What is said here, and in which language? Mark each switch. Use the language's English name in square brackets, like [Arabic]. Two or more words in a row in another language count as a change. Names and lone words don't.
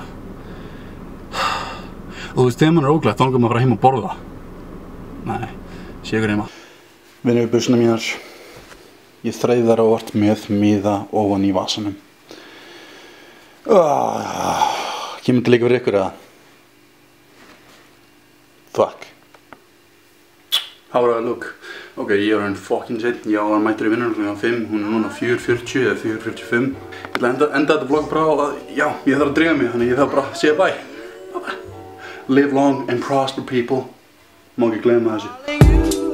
[Icelandic] Og þú veist, þegar maður er óglatt, þá langar maður að fara heim og borða. Nei, sé ykkur heima. Vinnu buxuna mínar. Ég þreif þær óvart með miða ofan í vasanum. Kemur þetta líka fyrir ykkur eða? [English] Fuck. How do I look? [Icelandic] Ok, ég er hann fucking seitt. Ég var mættur í vinnunum kl. 5. Hún er núna 4:40 eða 4:45. Ég ætla að enda þetta vlog bara á að, já, ég þarf að drífa mig, þannig ég þarf bara að segja bye. [English] Live long and prosper people. [Icelandic] Má ekki gleyma þessu.